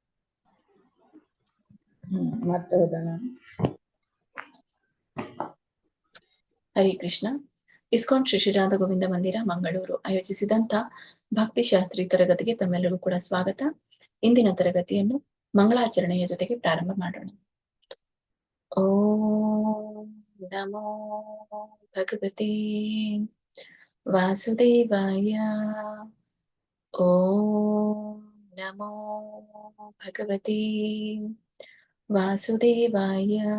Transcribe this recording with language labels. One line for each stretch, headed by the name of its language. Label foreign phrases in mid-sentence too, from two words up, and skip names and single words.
Kannada: ಮತ್ತೆ ಹೋದಣ. ಹರೇ ಕೃಷ್ಣ. ಇಸ್ಕಾನ್ ಶ್ರೀ ಶ್ರೀ ರಾಧಾ ಗೋವಿಂದ ಮಂದಿರ ಮಂಗಳೂರು ಆಯೋಜಿಸಿದಂತ ಭಕ್ತಿಶಾಸ್ತ್ರಿ ತರಗತಿಗೆ ತಮ್ಮೆಲ್ಲರೂ ಕೂಡ ಸ್ವಾಗತ. ಇಂದಿನ ತರಗತಿಯನ್ನು ಮಂಗಳಾಚರಣೆಯ ಜೊತೆಗೆ ಪ್ರಾರಂಭ ಮಾಡೋಣ.
Sanskrit: ಓಂ ನಮೋ ಭಗವತೆ ವಾಸುದೇವಾಯ. ಓಂ ನಮೋ ಭಗವತೆ ವಾಸುದೇವಾಯ.